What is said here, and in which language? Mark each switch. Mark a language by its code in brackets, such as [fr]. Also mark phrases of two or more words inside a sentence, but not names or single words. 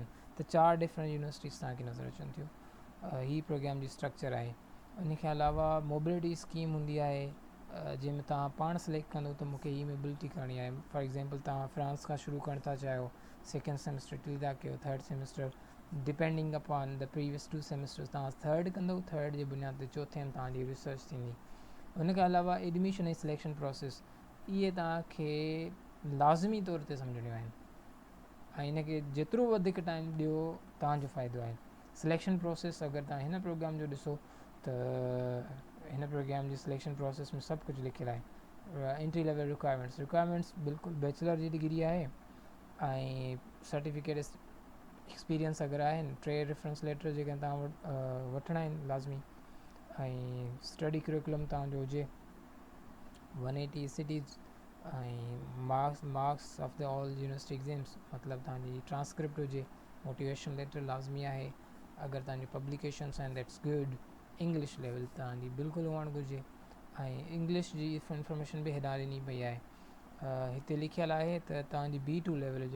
[sd] त 4 [en] different universities [sd] तव्हांखे नज़र अचनि थियूं. ही प्रोग्राम जी स्ट्रक्चर आहे. उन खां अलावा [en] mobility scheme [sd] हूंदी आहे, जंहिंमें तव्हां पाण सिलेक्ट कंदो त मूंखे ही मोबिलिटी करणी आहे. [en] for example [sd] तव्हां फ्रांस खां शुरू करणु था चाहियो, [en] second semester [sd] इटली था कयो, [en] third semester depending upon the previous 2 semesters [sd] तव्हां थर्ड कंदो, थर्ड जे बुनियाद ते चौथे में तव्हांजी रिसर्च थींदी. उन खां अलावा एडमिशन ऐं [en] selection process, [sd] इहे तव्हांखे लाज़मी तौर ते सम्झणियूं आहिनि ऐं हिनखे जेतिरो वधीक टाइम ॾियो तव्हांजो फ़ाइदो आहे. [en] selection process [sd] अगरि तव्हां हिन प्रोग्राम जो ॾिसो त हिन प्रोग्राम जी [en] selection process [sd] में सभु कुझु लिखियलु आहे. [en] entry level requirements [sd] बिल्कुलु बैचलर जी डिग्री आहे ऐं [en] certificate experience [sd] अगरि आहिनि, 3 [en] reference letter [sd] जेके तव्हां वठिणा आहिनि लाज़मी, ऐं [en] study curriculum [sd] तव्हांजो हुजे 180 सिटीज़ ऐं [en] marks of the all university exams, [sd] मतिलबु तव्हांजी ट्रांसक्रिप्ट हुजे, [en] motivation letter [sd] लाज़मी आहे. अगरि तव्हांजी पब्लिकेशन्स आहिनि [en] that's good. English level [sd] तव्हांजी बिल्कुलु हुअणु घुरिजे ऐं इंग्लिश जी इंफॉर्मेशन बि हेॾां ॾिनी पई आहे. हिते लिखियलु आहे त तव्हांजी B2 लेवल हुजे.